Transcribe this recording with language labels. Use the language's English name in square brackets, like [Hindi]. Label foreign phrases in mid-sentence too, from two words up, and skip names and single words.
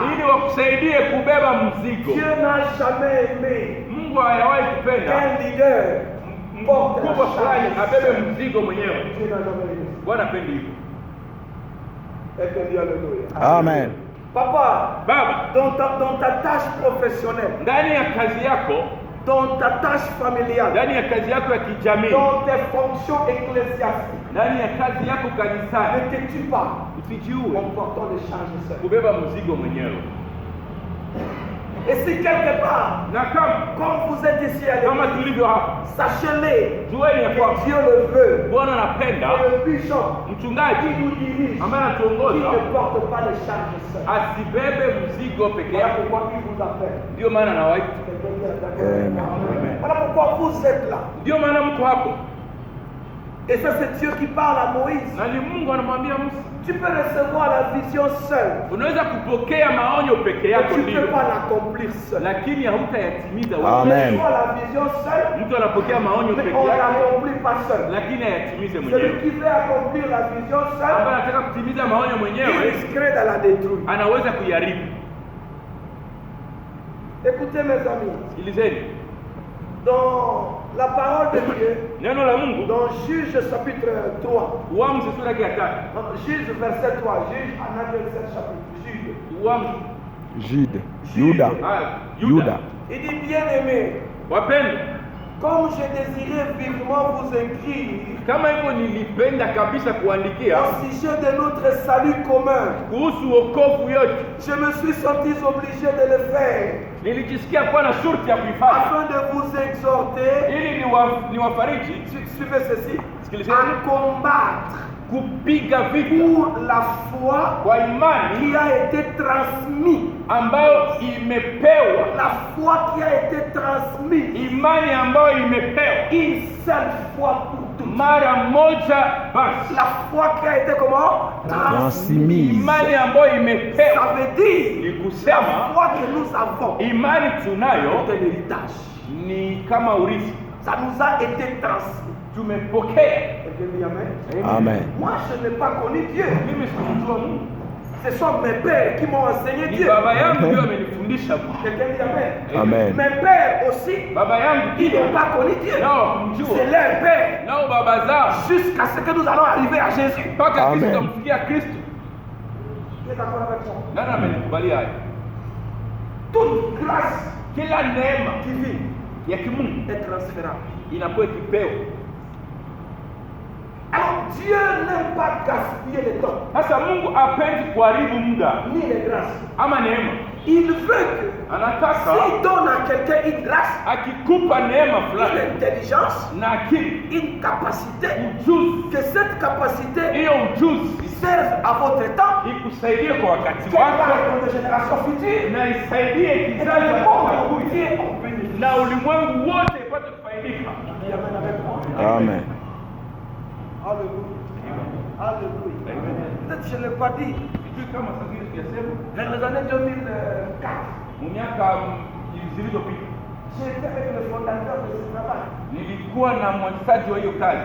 [Swahili] Ili wakusaidie kubeba mzigo. [French] Dieu n'a jamais aimé. [Swahili] Mungu hajawahi kupenda [French] un leader [Swahili] mkubwa fulani abebe mzigo mwenyewe. Bwana apendi hivyo. [French] Amen. Papa, [Swahili] baba, [French] dans ta tâche professionnelle, [Swahili] ndani ya kazi yako, [French] dans ta tâche familiale, [Swahili] ndani ya kazi yako ya kijamii, [French] dans tes fonctions ecclésiastiques, [Swahili] ndani ya kazi yako kanisani, [French] ne te tue pas, [Swahili] usijiue [French] en portant les charges seul. [Swahili] Kubeba mzigo mwenyewe. [French] Et si quelque part, comme vous êtes ici à l'église, sachez-le, que Dieu le veut, et le bishop qui nous dirige, qui ne porte pas les charges seul. Voilà pourquoi il vous appelle. Voilà pourquoi vous êtes là. Et ça c'est Dieu qui parle à Moïse. Tu peux recevoir la vision seule. [Swahili] Unaweza kupokea maonyo peke yako ndio. [French] Tu peux pas l'accomplir seul. [Swahili] Lakini hautayatimiza wewe. [French] Amen. Tu la vision seule. [Swahili] Mtu anapokea maonyo peke yake. [French] On l'accomplit pas seul. [Swahili] Lakini hayatimize mwenyewe. [French] Celui qui veut accomplir la vision seule. [Swahili] Ambaye anataka kutimiza maonyo mwenyewe. [French] Il risquerait de la détruire. [Swahili] Anaweza kuiharibu. [French] Écoutez mes amis. [Swahili] Sikilizeni. [French] Dans la parole de Dieu, [Swahili] neno la Mungu, [French] dans Juge chapitre 3, [Swahili] Uamuzi sura ya 3, [French] Juge verset 3, Juge en verset chapitre, Jude. [Swahili] Uamuzi. Jude. Yuda. Yuda. [French] Il dit bien aimé. [Swahili] Wapendwa, [French] comme je désirais vivement vous écrire, [Swahili] kama hivyo nilipenda kabisa kuandikia [French] au sujet de notre salut commun, [Swahili] kuhusu wokovu yote, [French] je me suis senti obligé de le faire. [Swahili] Nilijisikia kuwa na shurti ya kuifanya [French] afin de vous exhorter, [Swahili] ili niwafariji, [French] suivez ceci, à combattre [Swahili] kupiga vita [French] pour la foi [Swahili] kwa imani [French] qui a été transmise, [Swahili] ambayo imepewa, [French] la foi qui a été transmise, [Swahili] imani ambayo imepewa [French] une seule fois pour toutes, [Swahili] mara moja basi, [French] la foi qui a été comment transmise, [Swahili] imani ambayo imepewa. [French] Ça veut dire [Swahili] ni kusema [French] la foi que nous avons, [Swahili] imani tunayo [French] c'est un héritage, [Swahili] ni kama urithi, [French] ça nous a été transmis. [Swahili] Tumepokea [French] Quelqu'un dit Amen. Amen. Moi, je n'ai pas connu Dieu. [Swahili] Mimi sikumjua Mungu. [French] Ce sont mes pères qui m'ont enseigné [Swahili] Ni [French] Dieu. [Swahili] baba yangu ndio amenifundisha Mungu. [French] Quelqu'un dit Amen. Amen. Mes pères aussi, [Swahili] Baba yangu [French] ils n'ont pas connu Dieu. [Swahili] nao [French] C'est [Swahili] kumjua. [French] leur père. [Swahili] Nao baba zao [French] Jusqu'à ce que nous allons arriver à Jésus. [Swahili] mpaka Amen. sisi tutamfikia Kristo. [French] Qui est d'accord avec moi? [Swahili] Nani amenikubalia haya? [French] Toute grâce [Swahili] Kila neema [French] divine [Swahili] ya kimungu [French] est transférable. [Swahili] inakuwa ikipewa. [French] Alors, Dieu n'aime pas gaspiller le temps, [Swahili] Sasa Mungu apendi kuharibu muda [French] ni les grâces. [Swahili] ama neema. [French] Il veut que [Swahili] Anataka [French] s'il donne à quelqu'un une grâce, [Swahili] akikupa neema [French] une [Swahili] fulani [French] intelligence, [Swahili] na akili, [French] une capacité, [Swahili] ujuzi, [French] que cette capacité [Swahili] hiyo ujuzi [French] serve à votre temps, [Swahili] ikusaidie kwa wakati [French] qu'elle [Swahili] wako [French] parle pour les générations futures, [Swahili] na isaidie [French] et que [Swahili] kizazi [French] le [Swahili] cha [French] monde [Swahili] kuja [French] entier en bénéficie. [Swahili] na ulimwengu wote ipate kufaidika. [French] Amen avec moi. Amen. Alléluia. Alléluia. Peut-être je ne l'ai pas dit. [Swahili] Sijui kama sasa sijasema [French] Vers les années 2004, [Swahili] miaka zilizopita [French] j'étais avec le fondateur de ce travail. [Swahili] nilikuwa na mwanzaji wa hiyo kazi.